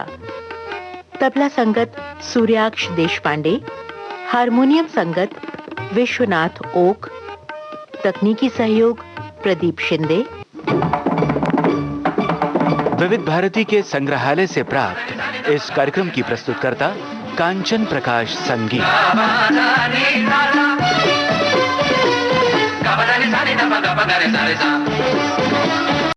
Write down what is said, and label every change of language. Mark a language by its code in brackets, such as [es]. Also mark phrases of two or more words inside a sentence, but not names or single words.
[hi] तबला संगत सूर्याक्ष देशपांडे, हारमोनियम संगत विश्वनाथ ओक, तकनीकी सहयोग प्रदीप शिंदे। विविध भारती के संग्रहालय से प्राप्त इस कार्यक्रम की प्रस्तुतकर्ता कांचन प्रकाश संगीत। Gaba da ni sa ni da ba ga ba ga re sa re sa.